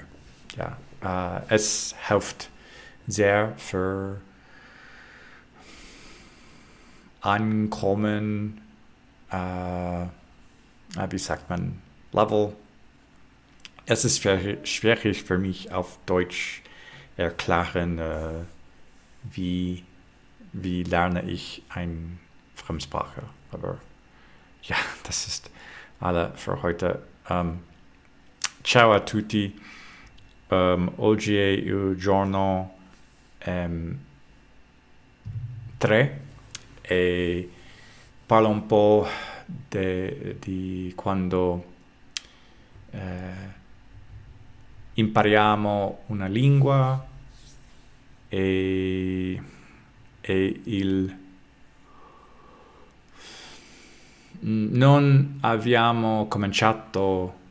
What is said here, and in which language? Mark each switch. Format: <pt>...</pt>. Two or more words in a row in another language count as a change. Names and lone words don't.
<de>Ja, es hilft sehr für Ankommen, wie sagt man, Level. Es ist schwierig für mich auf Deutsch erklären, wie lerne ich eine Fremdsprache. Aber ja, das ist alle für heute.</de> <it>Ciao a tutti. Oggi è il giorno 3 e parlo un po' di quando impariamo una lingua e non abbiamo cominciato</it>